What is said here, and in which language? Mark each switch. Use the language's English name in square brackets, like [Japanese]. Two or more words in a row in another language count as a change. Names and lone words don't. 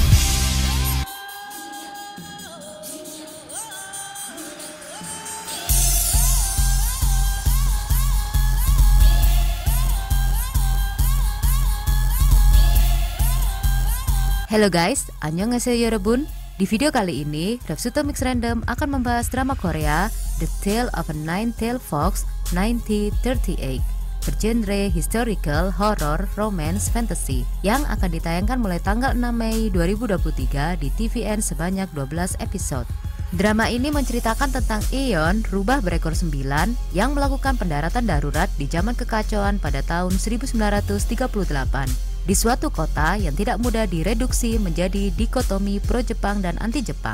[English] Hello guys, [Korean] annyeonghaseyo 여러분. [Indonesian] Di video kali ini, Rapsuto Mix Random akan membahas drama Korea The Tale of a Nine-Tailed Fox 1938 bergenre [English] historical, horror, romance, fantasy [Indonesian] yang akan ditayangkan mulai tanggal 6 Mei 2023 di TVN sebanyak 12 episode. Drama ini menceritakan tentang Eon, rubah berekor 9 yang melakukan pendaratan darurat di zaman kekacauan pada tahun 1938 di suatu kota yang tidak mudah direduksi menjadi dikotomi pro-Jepang dan anti-Jepang.